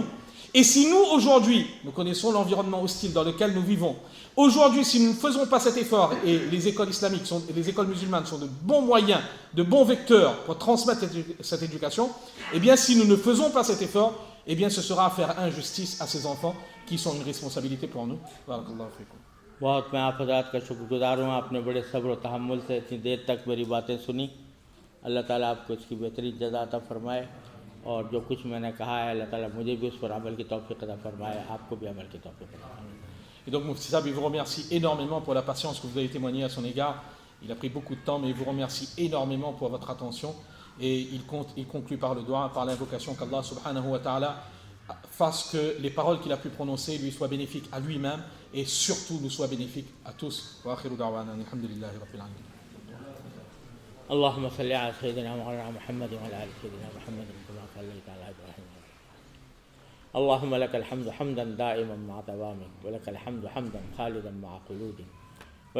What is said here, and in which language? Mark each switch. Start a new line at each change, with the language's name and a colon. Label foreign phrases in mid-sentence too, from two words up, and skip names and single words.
French: Et si nous, aujourd'hui, nous connaissons l'environnement hostile dans lequel nous vivons, aujourd'hui, si nous ne faisons pas cet effort, et les écoles islamiques, les écoles musulmanes sont de bons moyens, de bons vecteurs pour transmettre cette éducation, eh bien, si nous ne faisons pas cet effort, eh bien, ce sera à faire injustice à ces enfants qui sont une responsabilité pour nous.
Arabic: بارك الله فيكم.
Urdu: بہت میں آپ حضرات کا شکرگزار ہوں، آپ نے بڑے صبر اور تحمل سے اتنی دیر تک میری باتیں سنی. اللہ تعالیٰ آپ کو اس کی بہترین جزا عطا فرمائے اور جو کچھ میں نے کہا ہے اللہ تعالیٰ مجھے بھی اس پر عمل کی توفیق عطا فرمائے، آپ کو بھی عمل کی توفیق عطا فرمائے.
French: Et donc Mufti Sahab, il vous remercie énormément pour la patience que vous avez témoignée à son égard. Il a pris beaucoup de temps, mais il vous remercie énormément pour votre attention. Et il conclut par le doigt, par l'invocation qu'Allah
Arabic: سبحانه وتعالى
French: fasse que les paroles qu'il a pu prononcer lui soient bénéfiques à lui-même et surtout nous soient bénéfiques à tous.
Arabic: وآخر دعوانا الحمد لله رب العالمين. اللهم صل على سيدنا مولانا محمد وعلى ال سيدنا محمد كما صليت على ابراهيم. اللهم لك الحمد حمدا دائما مع دوامك ولك الحمد حمدا خالدا مع خلودك